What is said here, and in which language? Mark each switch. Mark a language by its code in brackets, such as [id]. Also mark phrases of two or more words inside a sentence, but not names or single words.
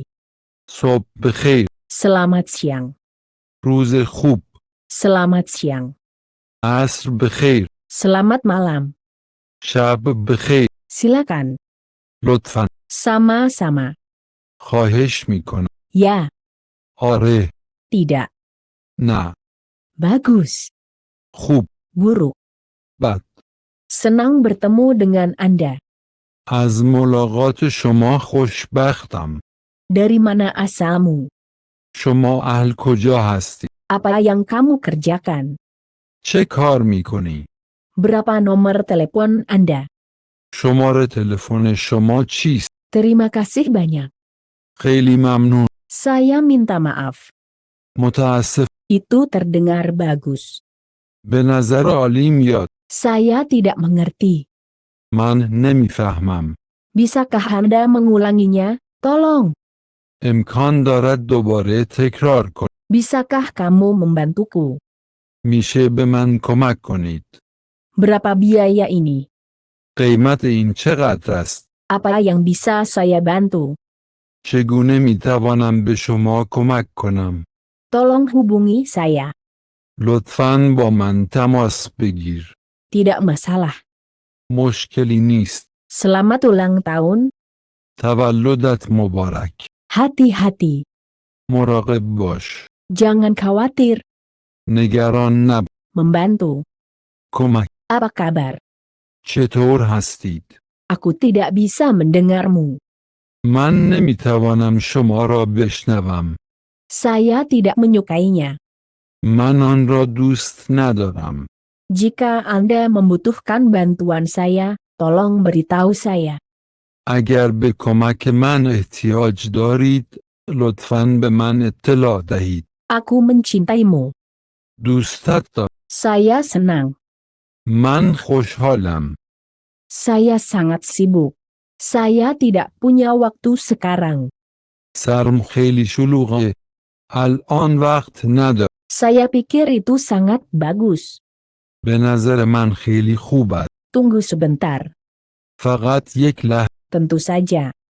[fa] صبح بخیر. [id] Selamat siang. [fa] روز خوب. [id] Selamat siang. [fa] عصر بخیر. [id] Selamat malam. [fa] شب بخیر. [id] Silakan. [fa] لطفاً. [id] Sama-sama. [fa] خواهش میکنم. [id] Ya, [fa] آره. [id] tidak. [fa] نه. [id] Bagus. [fa] خوب. [id] Buruk. [fa] بد. [id] Senang bertemu dengan Anda. [fa] از ملاقات شما خوشبختم. [id] Dari mana asalmu? [fa] شما اهل کجا هستی؟ [id] Apa yang kamu kerjakan? [fa] چه کار میکنی؟ [id] Berapa nomor telepon Anda? [fa] شماره تلفن شما چیست؟ [id] Terima kasih banyak. [fa] خیلی ممنون. [id] Saya minta maaf. [fa] متاسف. [id] Itu terdengar bagus. [fa] به نظر عالی میاد. [id] Saya tidak mengerti. [fa] من نمیفهمم. [id] Bisakah Anda mengulanginya? Tolong. [fa] امکان دارد دوباره تکرار کنید. [id] Bisakah kamu membantuku? [fa] میشه به من کمک کنید. [id] Berapa biaya ini? [fa] قیمت این چقدر است؟ [id] Apa yang bisa saya bantu? [fa] چگونه میتوانم به شما کمک کنم؟ [id] Tolong hubungi saya. [fa] لطفاً با من تماس بگیر. [id] Tidak masalah. [fa] مشکلی نیست. [id] Selamat ulang tahun. [fa] تولدت مبارک. [id] Hati-hati. [fa] مراقب باش. [id] Jangan khawatir. [fa] نگران نباش. [id] Membantu. [fa] کمک. [id] Apa kabar? [fa] چطور هستید؟ [id] Aku tidak bisa mendengarmu. [fa] من نمیتوانم شما را بشنوم. [id] Saya tidak menyukainya. [fa] من آن را دوست ندارم. [id] Jika Anda membutuhkan bantuan saya, tolong beritahu saya. [fa] اگر به کمک من احتیاج دارید، لطفاً به من اطلاع دهید. [id] Aku mencintaimu. [fa] دوستت دارم. [id] Saya senang. [fa] من خوشحالم. [id] Saya sangat sibuk. Saya tidak punya waktu sekarang. [fa] سرم خیلی شلوغه. الان وقت ندارم. [id] Saya pikir itu sangat bagus. [fa] به نظر من خیلی خوب است. [id] Tunggu sebentar. [fa] فقط یک لحظه. [id] Tentu saja.